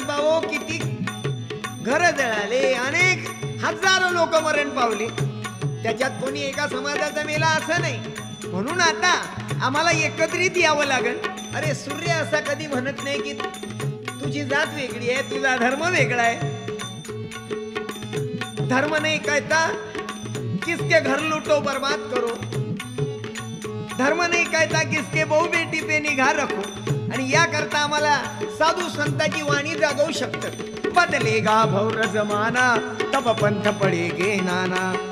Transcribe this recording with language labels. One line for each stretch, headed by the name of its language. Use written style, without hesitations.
Marathi: भाऊ, किती घर जळाले, अनेक हजारो लोक मरण पावले. त्याच्यात कोणी एका समाजाचा मेला असं नाही. म्हणून आता आम्हाला एकत्रित यावं लागेल. अरे, सूर्य असा कधी म्हणत नाही की तुझी जात वेगळी आहे, तुझा धर्म वेगळा आहे.
Hindi: धर्म नहीं कहता किसके घर लूटो बर्बाद करो. धर्म नहीं कहता किसके बहु बेटी पे निगाह रखो.
Marathi: आणि या करता आम्हाला साधू संतांची वाणी जागवू शकतं.
Hindi: बदलेगा भौर जमाना, तब पंथ पडेगे नाना.